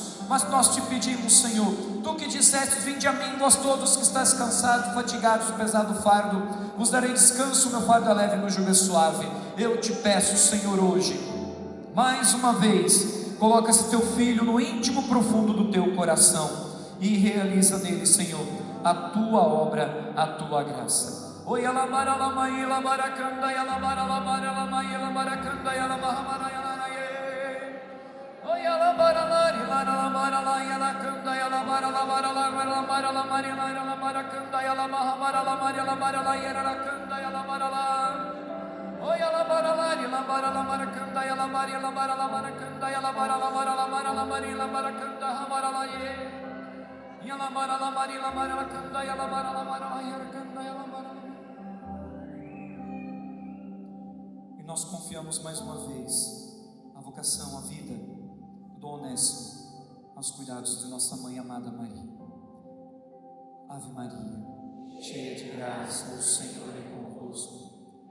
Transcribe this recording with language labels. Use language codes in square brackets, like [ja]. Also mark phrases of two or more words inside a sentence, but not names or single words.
[pt] Mas nós Te pedimos, Senhor, Tu que disseste: vinde a mim, vós todos que estáis cansados, fatigados, pesado fardo, vos darei descanso, meu fardo é leve, meu jugo é suave. Eu Te peço, Senhor, hoje, mais uma vez, coloca esse Teu Filho no íntimo profundo do Teu coração e realiza nele, Senhor, a Tua obra, a Tua graça. Oi, alabara, lamai, alabaracanda, alabara, alabara, lamai, alabaracanda, alabarra, oi, alabara, lari, lara, alabara, lai, alacanda, alabara, alabara, alabara, lamari, lara, alabaracanda, alabarra, lamari, alabara, lai, alacanda, alabara, lá. Oi, alabara, lari, alabara, alabaracanda, alabari, alabara, alabaracanda, alabara, alabara, alabara, lamari, alabaracanda, alabara, lai. E alabara, lamari, alabara, alacanda, alabara, alabara, lai, alacanda, alabara. E nós confiamos mais uma vez a vocação, a vida do Onésimo aos cuidados de nossa mãe amada Maria. Ave Maria, cheia de graça, o Senhor é convosco.